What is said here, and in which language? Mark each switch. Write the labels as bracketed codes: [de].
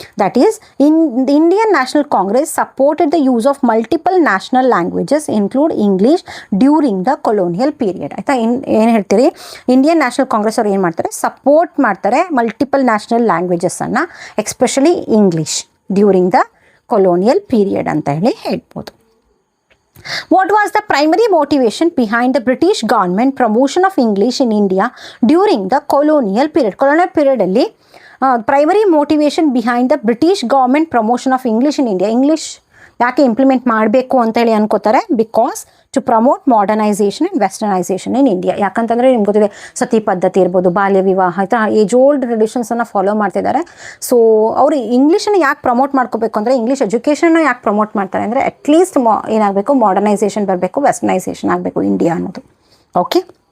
[en] That is the Indian National Congress supported the use of multiple national languages include English during the colonial period. [kn] ಆಯಿತಾ, ಏನು ಹೇಳ್ತೀರಿ, Indian national Congress ಅವ್ರು ಏನು ಮಾಡ್ತಾರೆ, support ಮಾಡ್ತಾರೆ multiple national ಲ್ಯಾಂಗ್ವೇಜಸ್ಸನ್ನು, especially English during the colonial period ಅಂತ ಹೇಳಿ ಹೇಳ್ಬೋದು. [en] What was the primary motivation behind the British government promotion of English in India during the colonial period? Colonial period ಅಲ್ಲಿ primary motivation behind the British government promotion of English in India. English [kn] ಯಾಕೆ implement ಮಾಡಬೇಕು ಅಂತೇಳಿ ಅನ್ಕೋತಾರೆ? [en] Because to promote modernisation and westernisation in India. [kn] ಯಾಕಂತಂದರೆ ನಿಮ್ಗೆ ಗೊತ್ತಿದೆ, ಸತಿ ಪದ್ಧತಿ ಇರ್ಬೋದು, ಬಾಲ್ಯ ವಿವಾಹ, ಆಯಿತಾ, ಏಜ್ ಓಲ್ಡ್ ಟ್ರೆಡಿಷನ್ಸನ್ನು ಫಾಲೋ ಮಾಡ್ತಿದ್ದಾರೆ. ಸೊ ಅವರು ಇಂಗ್ಲೀಷನ್ನು ಯಾಕೆ ಪ್ರಮೋಟ್ ಮಾಡ್ಕೋಬೇಕು ಅಂದರೆ, ಇಂಗ್ಲೀಷ್ ಎಜುಕೇಷನ್ನ ಯಾಕೆ ಪ್ರಮೋಟ್ ಮಾಡ್ತಾರೆ ಅಂದರೆ, ಅಟ್ಲೀಸ್ಟ್ ಏನಾಗಬೇಕು, ಮಾಡರ್ನೈಸೇಷನ್ ಬರಬೇಕು, ವೆಸ್ಟರ್ನೈಸೇಷನ್ ಆಗಬೇಕು ಇಂಡಿಯಾ ಅನ್ನೋದು. ಓಕೆ.